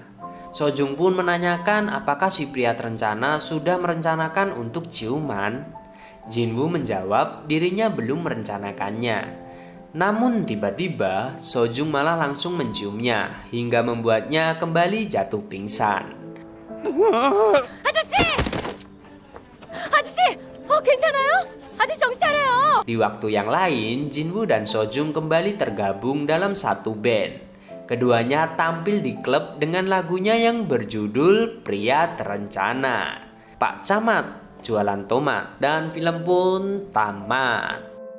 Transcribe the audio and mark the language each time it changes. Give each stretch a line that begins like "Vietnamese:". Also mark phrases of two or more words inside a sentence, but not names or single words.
Indonesian: Sojung pun menanyakan apakah si pria terencana sudah merencanakan untuk ciuman. Jinwoo menjawab dirinya belum merencanakannya. Namun tiba-tiba Sojung malah langsung menciumnya hingga membuatnya kembali jatuh pingsan.
Korean: 아저씨! 아저씨! 괜찮아요? 아저씨 정신 차려요!
Indonesian: Di waktu yang lain, Jinwoo dan Sojung kembali tergabung dalam satu band. Keduanya tampil di klub dengan lagunya yang berjudul Pria Terencana. Pak Camat jualan tomat dan film pun tamat.